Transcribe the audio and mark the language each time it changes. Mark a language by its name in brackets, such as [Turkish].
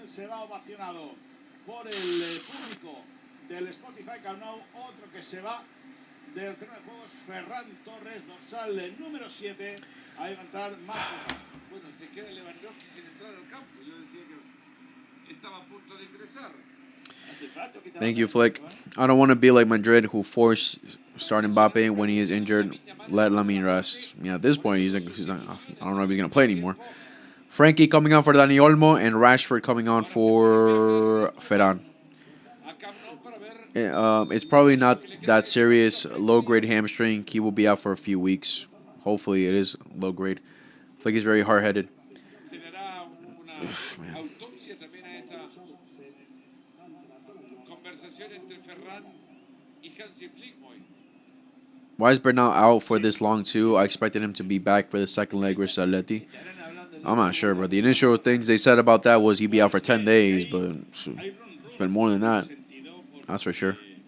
[Spanish] Se va ovacionado por el público del Spotify Camp Nou. Otro que se va del terreno de juegos, Ferran Torres, dorsal número 7. Ahí va a entrar Marcos. Bueno, se queda Lewandowski sin entrar al campo. Yo decía que estaba a punto de ingresar. [English] Thank you, Flick. I don't want to be like Madrid, who forced start Mbappe when he is injured. Let Lamine rest. Yeah, at this point, he's not, I don't know if he's going to play anymore. Frankie coming on for Dani Olmo and Rashford coming on for Ferran. It's probably not that serious. Low-grade hamstring. He will be out for a few weeks. Hopefully, it is low-grade. Flick is very hard-headed. [Spanish] Se le hará una autopsia también a esta conversación entre Ferran y Hansi Flick. [English] Why is Bernal out for this long, too? I expected him to be back for the second leg versus Atleti. I'm not sure, but the initial things they said about that was he'd be out for 10 days, but it's been more than that. That's for sure.